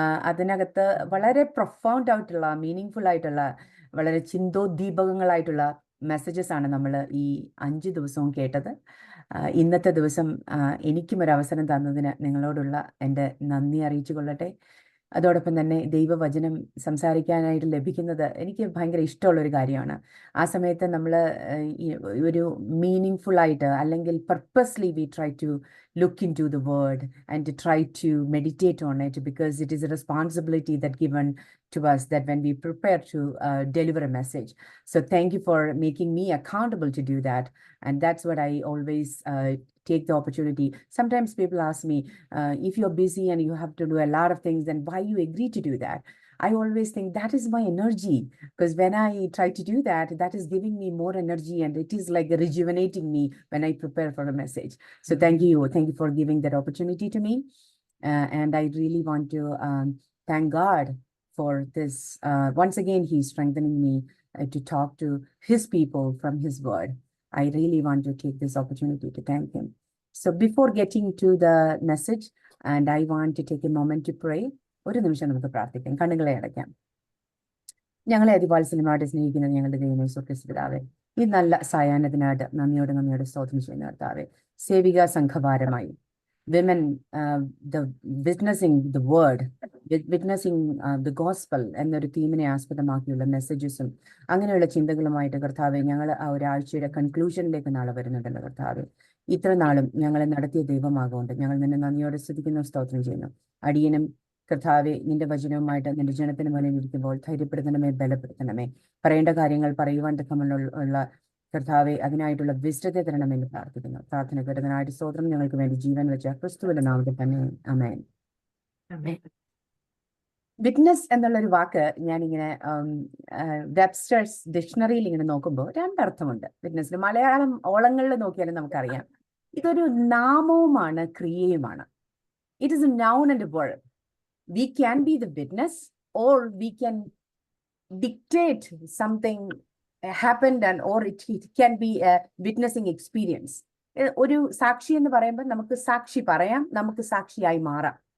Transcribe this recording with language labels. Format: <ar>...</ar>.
<ml>അതിനകത്ത് വളരെ പ്രൊഫൗണ്ട് ആയിട്ടുള്ള, മീനിങ് ആയിട്ടുള്ള, വളരെ ചിന്തോദ്ദീപകങ്ങളായിട്ടുള്ള മെസ്സേജസ് ആണ് നമ്മൾ ഈ 5 ദിവസവും കേട്ടത്. ഇന്നത്തെ ദിവസം എനിക്കും ഒരു അവസരം തന്നതിന് നിങ്ങളോടുള്ള എൻ്റെ നന്ദി അറിയിച്ചു കൊള്ളട്ടെ. അതോടൊപ്പം തന്നെ ദൈവവചനം സംസാരിക്കാനായിട്ട് ലഭിക്കുന്നത് എനിക്ക് ഭയങ്കര ഇഷ്ടമുള്ളൊരു കാര്യമാണ്. ആ സമയത്ത് നമ്മൾ ഒരു മീനിങ് ഫുള്ളായിട്ട്, അല്ലെങ്കിൽ purposely</ml> <en>We try to look into the word and to try to meditate on it, because it is a responsibility that given to us, that when we prepare to deliver a message. So thank you for making me accountable to do that. And that's what I always take the opportunity. Sometimes people ask me, if you're busy and you have to do a lot of things, then why you agree to do that? I always think that is my energy, because when I try to do that, that is giving me more energy, and it is like rejuvenating me when I prepare for a message. So thank you for giving that opportunity to me. And I really want to thank God for this. Once again, He's strengthening me to talk to His people from His word. I really want to take this opportunity to thank Him. So before getting to the message, and I want to take a moment to pray.</en> <ml>ഒരു നിമിഷം നമുക്ക് പ്രാർത്ഥിക്കാം. കണ്ണുകളെ അടയ്ക്കാം. ഞങ്ങളെ അതിവാത്സല്യമായിട്ട് സ്നേഹിക്കുന്ന ഞങ്ങളുടെ ദൈവമേ സ്വർഗ്ഗസ്ഥ പിതാവേ, ഈ നല്ല സായാഹ്നത്തിനായിട്ട് നന്ദിയോടെ സ്തോത്രം ചെയ്യുന്ന കർത്താവേ, Sevika സംഘഭാരമായി</ml> <en>women the witnessing the word, witnessing the gospel</en> <ml>എന്നൊരു തീമിനെ ആസ്പദമാക്കിയുള്ള മെസ്സേജസും അങ്ങനെയുള്ള ചിന്തകളുമായിട്ട് കർത്താവെ ഞങ്ങൾ ആ ഒരാഴ്ചയുടെ കൺക്ലൂഷനിലേക്ക് നാളെ വരുന്നുണ്ടല്ലോ കർത്താവെ. ഇത്ര നാളും ഞങ്ങളെ നടത്തിയ ദൈവമാകൊണ്ട് ഞങ്ങൾ നിന്നെ നന്ദിയോടെ സ്തുതിക്കുന്നു, സ്തോത്രം ചെയ്യുന്നു. അടിയനും കർത്താവെ നിന്റെ വചനവുമായിട്ട് നിന്റെ ജനത്തിന് മുന്നിൽ ഇരിക്കുമ്പോൾ ധൈര്യപ്പെടുത്തണമേ, ബലപ്പെടുത്തണമേ. പറയേണ്ട കാര്യങ്ങൾ പറയുവാൻ തക്കമുള്ള കർത്താവെ അതിനായിട്ടുള്ള വിസ്ഡത്തെ തരണമെന്ന് പ്രാർത്ഥിക്കുന്നു. പ്രാർത്ഥന കേട്ടതിനായിട്ട് സ്തോത്രം. ഞങ്ങൾക്ക് വേണ്ടി ജീവൻ വെച്ച ക്രിസ്തുവിന്റെ നാമത്തിൽ തന്നെ ആമേൻ. വിറ്റ്നസ് എന്നുള്ളൊരു വാക്ക് ഞാനിങ്ങനെ വെബ്സ്റ്റേഴ്സ് ഡിക്ഷണറിയിൽ ഇങ്ങനെ നോക്കുമ്പോൾ രണ്ടർത്ഥമുണ്ട് വിറ്റ്നസിന്. മലയാളം ഓളങ്ങളിൽ നോക്കിയാലും നമുക്കറിയാം ഇതൊരു നാമവുമാണ് ക്രിയയുമാണ്.</ml> <en>It is a noun and a word. We can be the witness or we can dictate something happened and or it can be a witnessing experience.</en> <ml>ഒരു സാക്ഷി എന്ന് പറയുമ്പോൾ നമുക്ക് സാക്ഷി പറയാം, നമുക്ക് സാക്ഷിയായി മാറാം.</ml>